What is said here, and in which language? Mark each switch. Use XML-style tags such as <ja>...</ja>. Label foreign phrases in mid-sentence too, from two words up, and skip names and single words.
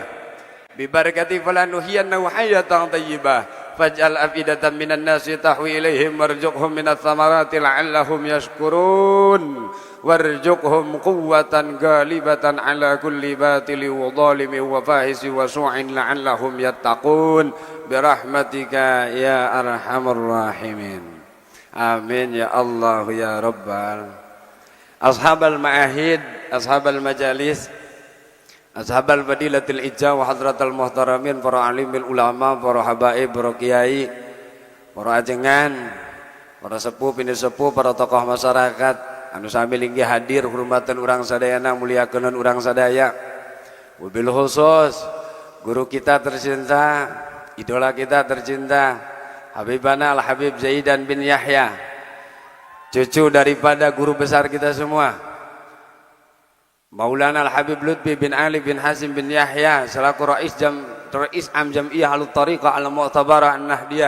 <ar>ببركة فلنحيينه حياة طيبة فاجعل أفئدة من الناس تهوي إليهم وارزقهم من الثمرات لعلهم يشكرون وارزقهم قوة غالبة على كل باطل وظالم وفاحش وسوء لعلهم يتقون برحمتك يا أرحم الراحمين. آمين يا الله يا رب. أصحاب المعاهد أصحاب المجالس أصحاب الفضيلة الإجاء وحضرات المحترمين,</ar> <su>para</su> <ar>عالم العلماء,</ar> <su>para habaib, para kiai, para ajengan, para sepuh, pini sepuh, para tokoh masyarakat anu sami linggih hadir hormatan urang sadayana, muliakeun urang sadaya.</su> <ar>وبالخصوص</ar> <id>guru kita tercinta, idola kita tercinta, Habibana Al-Habib Zaidan bin Yahya, cucu daripada guru besar kita semua, Maulana Al-Habib Lutfi bin Ali bin Hasim bin Yahya selaku Rais Am Jam'iyah Al-Tariqah Al-Mu'tabarah An-Nahdiyah.</id>